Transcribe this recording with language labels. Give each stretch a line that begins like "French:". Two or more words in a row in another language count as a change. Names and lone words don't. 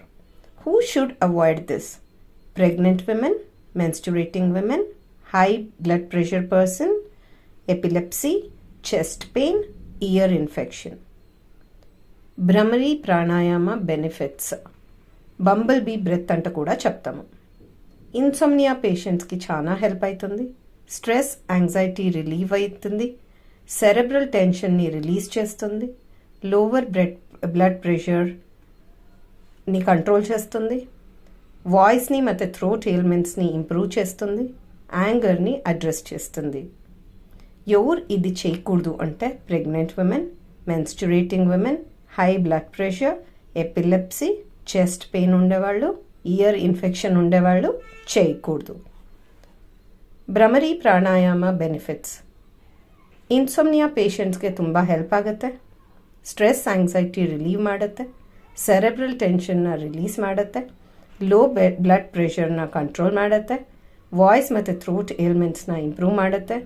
English: Who should avoid this? Pregnant women, menstruating women, high blood pressure person, epilepsy, chest pain, ear infection. Bhramari Pranayama benefits. Bumblebee breath
Telugu: అంట కూడా చెప్తాము.
English: Insomnia patients
Telugu: కి చానా help అవుతుంది.
English: Stress, anxiety relieve
Telugu: aitundi.
English: Cerebral tension
Telugu: ni release chestundi.
English: Lower blood pressure
Telugu: ni control chestundi. Voice ni matte
English: throat ailments
Telugu: ni improve chestundi. Anger ni address chestundi. ఎవరు ఇది చేయకూడదు అంటే
English: pregnant women, menstruating women, high blood pressure, epilepsy, chest pain
Telugu: ఉండేవాళ్ళు,
English: ear infection
Telugu: ఉండేవాళ్ళు చేయకూడದು.
Kannada: ಭ್ರಮರಿ ಪ್ರಾಣಾಯಾಮ ಬೆನಿಫಿಟ್ಸ್.
English: insomnia patients
Kannada: ತುಂಬ ಹೆಲ್ಪ್ ಆಗುತ್ತೆ.
English: stress anxiety relieve
Kannada: ಮಾಡುತ್ತೆ.
English: cerebral tension release
Kannada: ಮಾಡುತ್ತೆ.
English: low blood pressure control
Kannada: ಮಾಡುತ್ತೆ. ವಾಯ್ಸ್ ಮತ್ತು
English: throat ailments improve
Kannada: ಮಾಡುತ್ತೆ.